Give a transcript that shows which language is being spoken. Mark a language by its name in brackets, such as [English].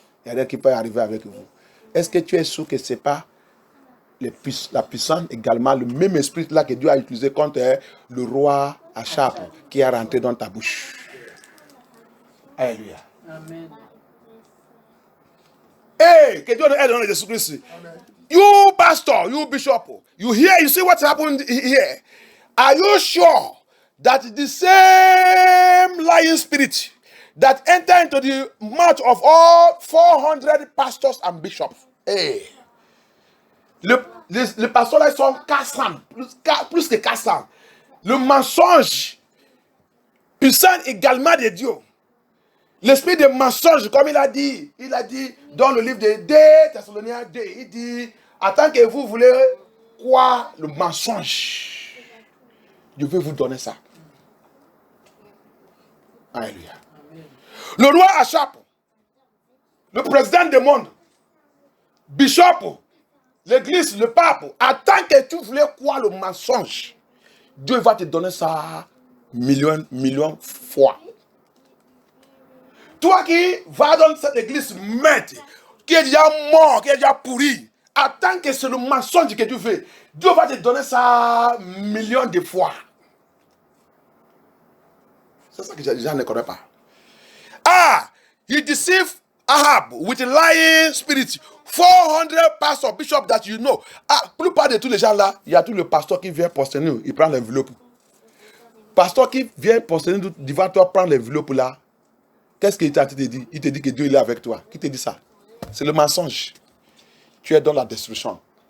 [French] Il n'y a rien qui peut arriver avec vous. Est-ce que tu es sûr que ce n'est pas la puissance également, le même esprit là que Dieu a utilisé contre le roi Achab qui est rentré dans ta bouche? Alléluia. Amen. Hey, que Dieu nous aide dans Jésus-Christ. [English] You pastor, you bishop, you see what happened here. Are you sure that the same lying spirit that entered into the mouth of all 400 pastors and bishops? Hey. [French] Les pasteurs là, ils sont 400, plus que 400. Le mensonge, puissant également de Dieu. L'esprit de mensonge, comme il a dit dans le livre de 2 Thessaloniciens 2, il dit, en tant que vous voulez croire le mensonge, je vais vous donner ça. Alléluia. Le roi Achab, le président du monde, bishop, l'église, le pape, en tant que tu voulais croire le mensonge, Dieu va te donner ça millions fois. Toi qui vas dans cette église maître, qui est déjà mort, qui est déjà pourri, en tant que c'est le mensonge que tu fais, Dieu va te donner ça millions de fois. C'est ça que les gens ne connaissent pas. [English] Ah, he deceived Ahab with a lying spirit. 400 pastors, bishops that you know. [French] Ah, plupart de tous les gens là, il y a tout le pasteur qui vient poster nous, il prend l'enveloppe. Pasteur qui vient poster nous devant toi, prendre l'enveloppe là. Qu'est-ce qu'il t'a dit? Il te dit que Dieu il est avec toi. Qui te dit ça? C'est le mensonge. Tu es dans la destruction.